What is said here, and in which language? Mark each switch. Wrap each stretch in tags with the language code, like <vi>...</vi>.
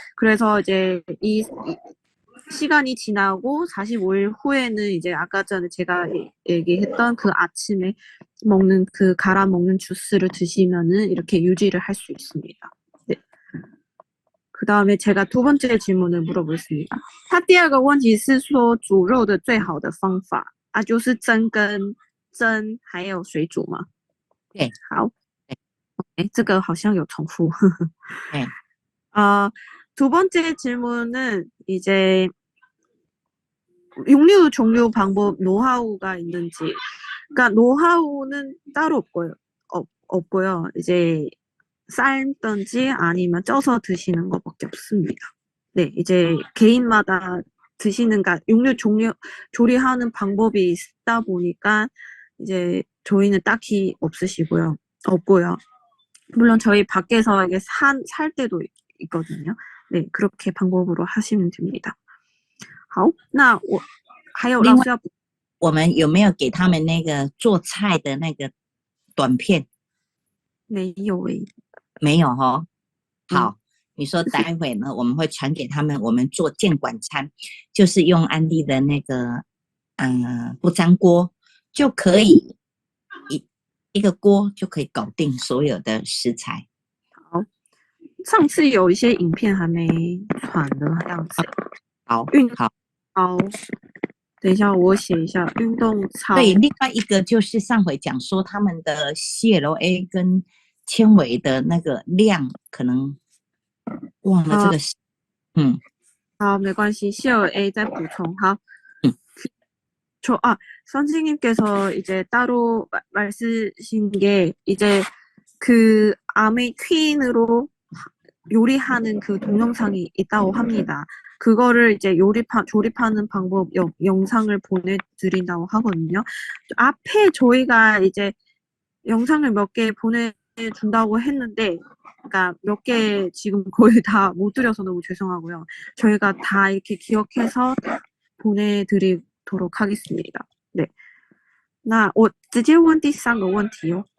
<ko>그래서 이제 이 시간이 지나고 45일 후에는 이제 아까 전에 제가 얘기했던 그 아침에 먹는 갈아 먹는 주스를 드시면은 이렇게 유지를 할 수 있습니다. 네. 그 다음에 제가 두 번째 질문을 물어보겠습니다.</ko> <zh>他第二个问题是说煮肉的最好的方法啊，就是蒸还有水煮吗？对，好，这个好像有重复。对，</zh> <ko>두 번째 질문은 이제 육류 종류 방법 노하우가 있는지, 그러니까 노하우는 따로 없고요. 이제 삶든지 아니면 쪄서 드시는 것밖에 없습니다. 네, 이제 개인마다 그러니까 육류 조리하는 방법이 있다 보니까 이제 저희는 딱히 없고요. 물론 저희 밖에서 이게 살 때도 있거든요. 네, 그렇게 방법으로 하시면 됩니다.</ko> <zh>好，那我还有老师要补我们有没有给他们那个做菜的那个短片？没有诶，没有哦。嗯好，你说待会呢，我们会传给他们，我们做监管餐，就是用安利的那个不粘锅就可以一个锅就可以搞定所有的食材。好，上次有一些影片还没传的样子。好，好。好，等一下我写一下运动操。对，另外一个就是上回讲说他们的 CLA 跟纤维的那个量可能忘了这个是，好，没关系，CLA再补充。好，嗯，</zh> <ko>선생님께서 이제 따로 말씀하신 게 이제 그 아메 퀸으로 요리하는 그 동영상이 있다고 합니다. 그거를 이제 조립하는 방법 영상을 보내드린다고 하거든요. 앞에 저희가 이제 영상을 몇 개 보내준다고 했는데, 그러니까 몇 개 지금 거의 다 못 드려서 너무 죄송하고요. 저희가 다 이렇게 기억해서 보내드리도록 하겠습니다. 네.</ko> <zh>那我直接问第三个问题哦。</zh>